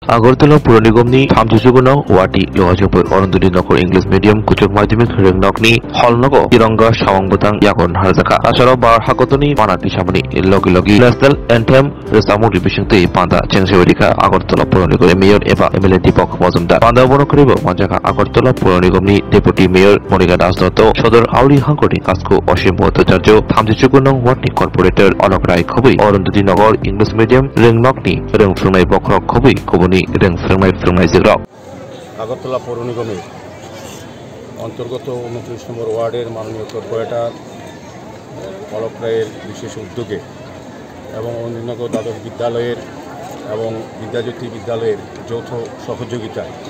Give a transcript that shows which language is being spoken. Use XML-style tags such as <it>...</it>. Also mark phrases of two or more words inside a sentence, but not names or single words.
<trp>আগরতলা পৌর निगमनि 37 नং वार्डनि लहाजोफोर अरुंधति नगर इंग्लिश मीडियम कुचुक माध्यमिक रोंनकनि हलनगो तिरंगा सावंबोतां यागन हारजाखा आसाराव बार हागतनि मानाति सामनि लगे लगे</trp> <en>National Anthem</en> <trp>रोजाबमुंनि बिसंथि पांदा चेंसेवरिखा আগরতলা पौर निगमनि मेयर एबा एमएलए दीपक मजुमदार पांदा बनकरिबो मानजाखा আগরতলা पौर निगमनि</trp> <en>Deputy Mayor</en> <trp>मनिका दास दत्त सदर आवली हांकनि काजखौ असीम भट्टाचार्य 37 नং वार्डनि कर्पोरेटर अलक राय खबै अरुंधति नगर इंग्लिश मीडियम रोंनकनि रोंफ्रुंनाय बख्रक खबै खबनि</trp> <bn>আগরতলা পৌর নিগমের অন্তর্গত 29 নম্বর ওয়ার্ডের মাননীয় কর্পোরেটর অলক রায়ের বিশেষ উদ্যোগে এবং অরুন্ধতিনগর দ্বাদশ বিদ্যালয়ের এবং বিদ্যাজ্যোতি বিদ্যালয়ের যৌথ সহযোগিতায়</bn>